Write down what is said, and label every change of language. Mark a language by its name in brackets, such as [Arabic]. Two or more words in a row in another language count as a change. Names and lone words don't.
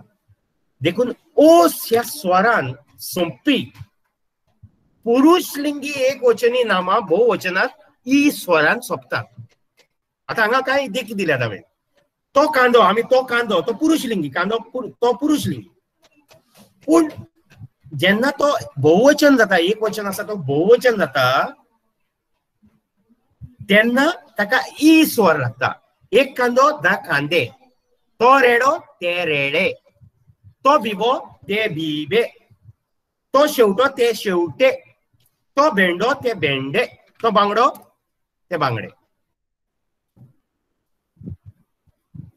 [Konkani] देखून ओस ह्या स्वरान सोंपपी पुरुष लिंगी एक वचनी नामां बहुवचनात ई स्वरान सोंपतात. आता हांगा कांय देखी दिल्यात हांवें. तो कांदो आमी तो कांदो तो पुरुष लिंगी कांदो तो पुरुष लिंगी. पूण जेन्ना तो बहुवचन जाता एक वचन आसा तो बहुवचन जाता तेन्ना ताका ई स्वर लागता. एक कांदो 10 कांदे. तो रेडो ते रेडे. तो बिबो ते बिबे. तो शेवटो ते शेवटे. तो भेंडो ते भेंडे. तो बांगडो ते बांगडे.